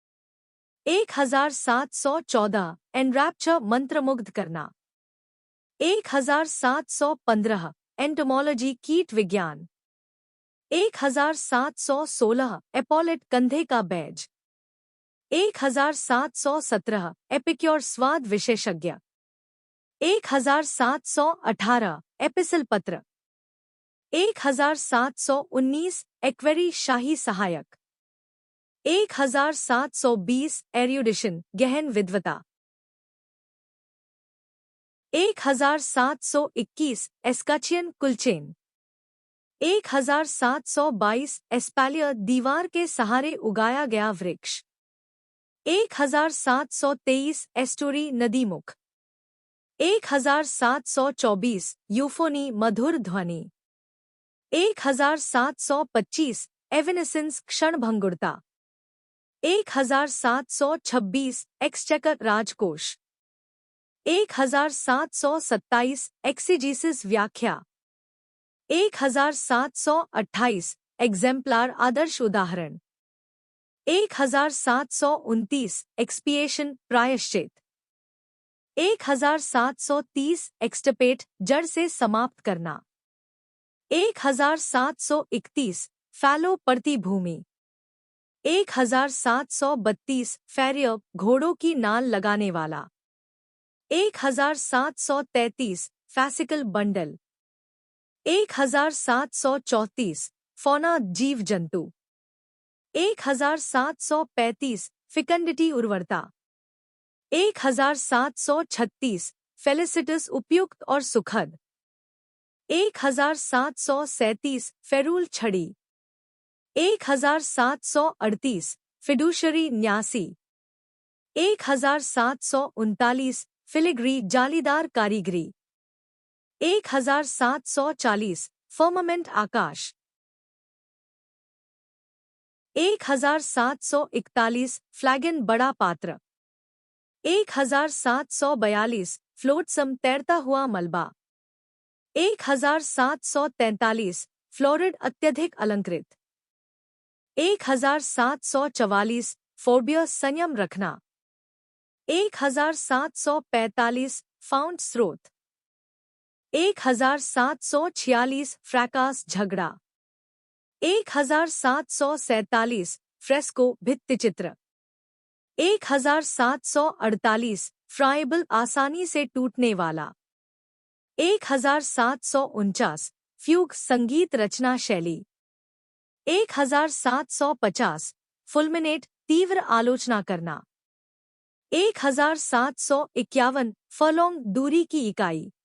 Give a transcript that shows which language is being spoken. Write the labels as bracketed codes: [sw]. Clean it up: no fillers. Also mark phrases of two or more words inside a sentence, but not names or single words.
[hi] 1714 एनरैप्चर मंत्रमुग्ध करना। 1715 एंटोमोलॉजी कीट विज्ञान। 1716 एपोलेट कंधे का बैज। 1717 एपिक्योर स्वाद विशेषज्ञ। 1718 एपिसल पत्र। 1719 एक्वेरी शाही सहायक। 1720 एरुडिशन गहन विद्वता। 1721 एस्काचियन कुलचेन। 1722 एस्पालियर दीवार के सहारे उगाया गया वृक्ष। 1723 एस्टोरी नदीमुख। 1724 यूफोनी मधुर ध्वनि। 1725 एविनेसेंस क्षणभंगुरता। 1726 एक्सचेकर राजकोष। 1727 एक्सीजीसिस व्याख्या। 1728 एग्जेम्पलार आदर्श उदाहरण। 1729 एक्सपिएशन प्रायश्चित। 1730 एक्सटपेट जड़ से समाप्त करना। 1731 फैलो प्रतिभूमि। 1732 फैरियर घोड़ों की नाल लगाने वाला। 1733 फैसिकल बंडल। 1734 फौना जीव जंतु। 1735 फिकंडिटी उर्वरता। 1736 फेलिसिटस उपयुक्त और सुखद। 1737 फेरूल छड़ी। 1738 फिडुशरी न्यासी। 1739 फिलिग्री जालीदार कारीगरी। 1740 फर्मामेंट आकाश। 1741 फ्लैगन बड़ा पात्र। 1742 फ्लोटसम तैरता हुआ मलबा। 1743 फ्लोरिड अत्यधिक अलंकृत। 1744 फोबिया संयम रखना। 1745 फाउंट स्रोत। 1746 फ्रैकास झगड़ा। 1747 फ्रेस्को भित्तिचित्र। 1748 फ्राइबल आसानी से टूटने वाला। 1749 फ्यूग संगीत रचना शैली। 1750 फुलमिनेट तीव्र आलोचना करना। 1751 फर्लोंग दूरी की इकाई।